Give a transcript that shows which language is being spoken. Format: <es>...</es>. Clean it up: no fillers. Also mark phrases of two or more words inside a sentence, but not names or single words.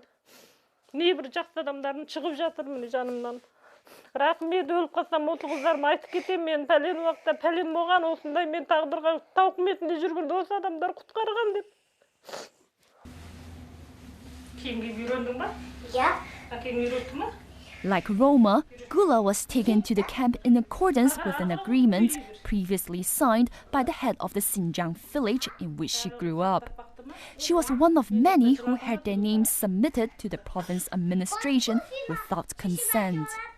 <kk>Небір жақсы адамдардың шығып жатыр міне жанымнан. Рахмет, өліп қалсам осы қыздарыма айтып кетемін, мен пәлен уақытта пәлен болған, осындай мен тағдырға тауқыметінде жүргенде осы адамдар құтқарған деп. Киімге үйрендің ба? Иә. Әкең үйретті ма?</kk> <en>Like Roma, Gula was taken to the camp in accordance with an agreement previously signed by the head of the Xinjiang village in which she grew up. She was one of many who had their names submitted to the province administration without consent.</en>